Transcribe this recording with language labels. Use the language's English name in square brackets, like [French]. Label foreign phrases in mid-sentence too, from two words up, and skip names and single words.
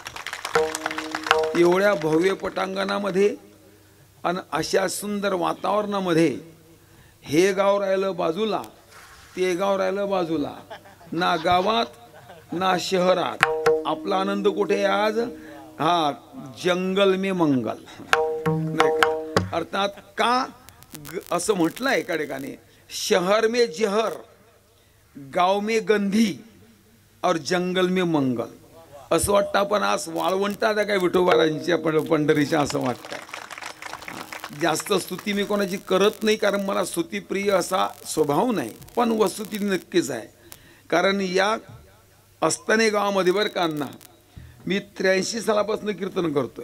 [Marathi] एवढ्या भव्य पटांगणामध्ये आणि अशा सुंदर वातावरणामध्ये हे गाव राहिलं बाजूला, ते गाव राहिलं बाजूला, ना गावात ना शहरात. आपला आनंद कुठे आज? हा, [Hindi] जंगल में मंगल. [Marathi] नाही का? अर्थात का असं म्हटलंय एका ठिकाणी, [Hindi] शहर में जहर, गाव में गंधी और जंगल में मंगल. [Marathi] असं वाटतं आपण आज वाळवंटात काय विठोबारांच्या पंढरीच्या असं वाटतंय. जास्त स्तुती मी कोणाची करत नाही, कारण मला स्तुतीप्रिय असा स्वभाव नाही, पण वस्तुती नक्कीच आहे. कारण या अस्ताने गावामध्ये बरं का अण्णा, मी 83 सालापासून कीर्तन करतोय.